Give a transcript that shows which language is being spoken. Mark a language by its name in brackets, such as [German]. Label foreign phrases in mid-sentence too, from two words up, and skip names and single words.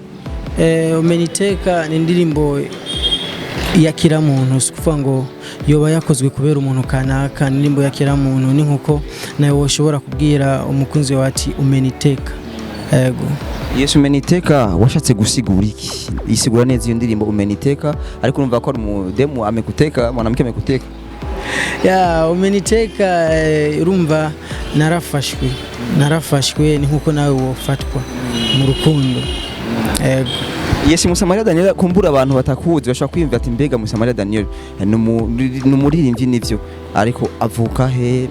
[Rundi] Umeniteka ni indirimbo ya kila muntu, sikuvuga ngo yoba yakozwe kubera umuntu kanaka. Indirimbo ya kila muntu ni nkuko nawe woshobora kubwira umukunzi wawe ati umeniteka. Yego. Yes, umeniteka washatse gusigura iki? Isigura neza iyo ndirimbo Umeniteka, ariko urumva ko ari mu demo [Swahili] amekuteka, mwanamke amekuteka. [Rundi] Umeniteka urumva narafashwe ni nkuko nawe wofatwa mu rukundo. Yego. Yes, Msamalia Daniel, kumbura abantu batakuzi bashaka kwiyumva ati mbega Msamalia Daniel numuririmbyi nivyo, ariko avuka he?